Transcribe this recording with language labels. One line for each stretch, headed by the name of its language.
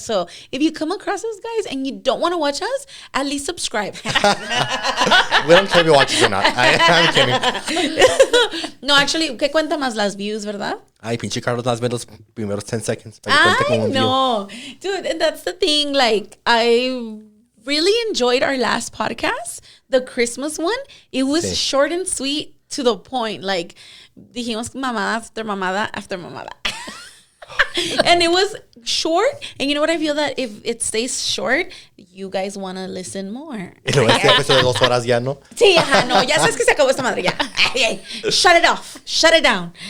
English: So, if you come across us, guys, and you don't want to watch us, at least subscribe. We don't care if you watch it or not. I'm kidding. No, actually,
Spanish: ¿qué cuenta más las views, verdad? Ay, pinche Carlos, las ve los primeros 10 seconds. Para que cuente
English: I
Spanish: como un view.
English: know. Dude, and that's the thing. Like, I really enjoyed our last podcast, the Christmas one. It was
Spanish: Sí.
English: short and sweet to the point. Like,
Spanish: dijimos mamada
English: after mamada after mamada. And it was short. And you know what? I feel that if it stays short, you guys want to listen more.
Spanish: Y luego este episodio de 2 horas ya, ¿no? Sí, ajá, no, ya sabes que se acabó esta madre, ya.
English: Ay, ay, shut it off, shut it down.